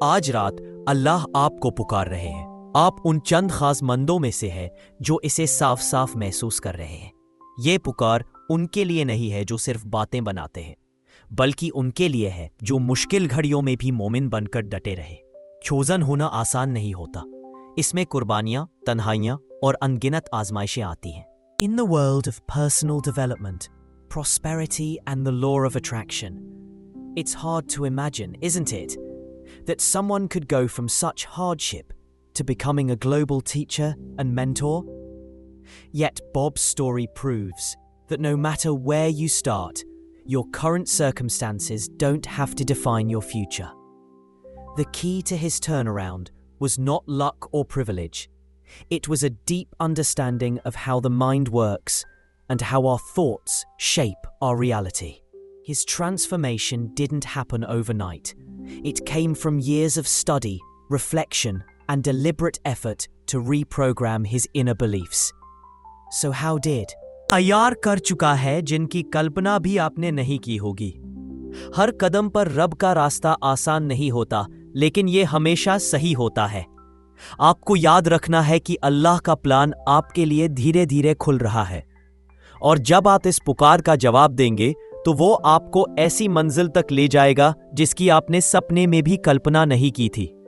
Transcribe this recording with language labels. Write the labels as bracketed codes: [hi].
[hi] आज रात अल्लाह आपको पुकार रहे हैं। आप उन चंद खास मंदों में से हैं जो इसे साफ साफ महसूस कर रहे हैं। ये पुकार उनके लिए नहीं है जो सिर्फ बातें बनाते हैं, बल्कि उनके लिए है जो मुश्किल घड़ियों में भी मोमिन बनकर डटे रहे। चोजन होना आसान नहीं होता, इसमें कुर्बानियां, तन्हाइयां और अनगिनत आजमाइशें आती हैं। [en] In the world of personal development, prosperity and the law of attraction, it's hard to imagine, isn't it, that someone could go from such hardship to becoming a global teacher and mentor? Yet Bob's story proves that no matter where you start, your current circumstances don't have to define your future. The key to his turnaround was not luck or privilege. It was a deep understanding of how the mind works and how our thoughts shape our reality. His transformation didn't happen overnight. It came from years of study, reflection, and deliberate effort to reprogram his inner beliefs. So how did? [hi] तैयार कर चुका है जिनकी कल्पना भी आपने नहीं की होगी। हर कदम पर रब का रास्ता आसान नहीं होता, लेकिन यह हमेशा सही होता है। आपको याद रखना है कि अल्लाह का प्लान आपके लिए धीरे धीरे खुल रहा है, और जब आप इस पुकार का जवाब देंगे तो वो आपको ऐसी मंजिल तक ले जाएगा जिसकी आपने सपने में भी कल्पना नहीं की थी।